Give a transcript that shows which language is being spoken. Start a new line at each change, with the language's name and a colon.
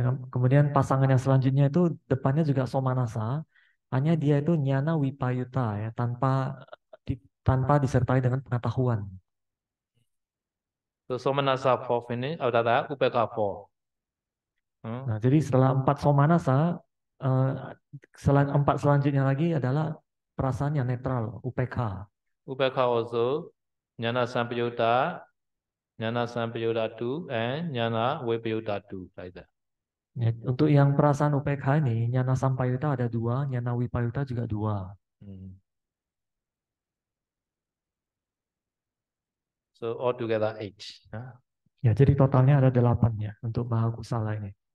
Indonesian: Kemudian pasangan yang selanjutnya itu depannya juga somanasa, hanya dia itu nyana wipayuta ya, tanpa disertai dengan pengetahuan.
English: So Somanasa 4 finish, after that Upeka 4.
Indonesian: Nah, jadi setelah 4 somanasa, selain 4 selanjutnya lagi adalah perasaan yang netral, UPK.
English: Upeka also Jnana Sampayutta, Jnana Sampayutta 2, and Jnana Vipayutta 2, like that.
Indonesian: Ya, untuk yang perasaan UPK ini, nyana sampayuta ada 2, nyana wipayuta juga 2.
English: So altogether 8.
Indonesian: Ya, jadi totalnya ada 8 ya untuk Mahakusala ini.